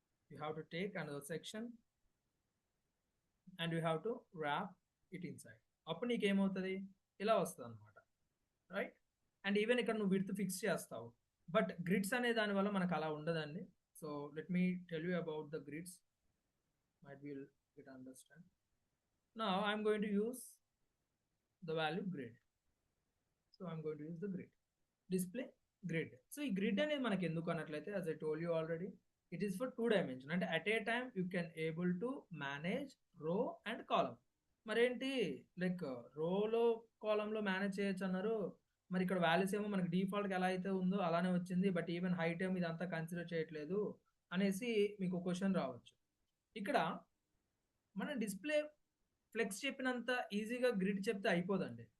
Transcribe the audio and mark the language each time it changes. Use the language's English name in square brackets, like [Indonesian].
[English] You have to take another section and you have to wrap it inside. [Telugu] అప్పుడు నీకేమవుతుంది? ఇలా వస్తుంది అనమాట, right? And even ఇక్కడ నువ్వు విడ్త్ ఫిక్స్ చేస్తావు, బట్ గ్రిడ్స్ అనే దానివల్ల మనకు అలా ఉండదండి. [English] So let me tell you about the grids, might will get understand. Now I'm going to use the value grid. So I'm going to use the grid. Display grid. So [Telugu] ఈ grid అనేది మనకి ఎందుకు అన్నట్లయితే, [English] as I told you already, it is for 2 dimension. అంటే at a time you can able to manage row and column. [Telugu] మరేంటి like రోలో కాలంలో manage చేయొచ్చు అన్నారు. మరి ఇక్కడ వాల్యూస్ ఏమో మనకి డిఫాల్ట్గా ఎలా అయితే ఉందో అలానే వచ్చింది, బట్ ఈవెన్ హైట్ ఏమో ఇదంతా కన్సిడర్ చేయట్లేదు అనేసి మీకు క్వశ్చన్ రావచ్చు. ఇక్కడ మన డిస్ప్లే ఫ్లెక్స్ చెప్పినంత ఈజీగా గ్రిడ్ చెప్తే అయిపోదండి.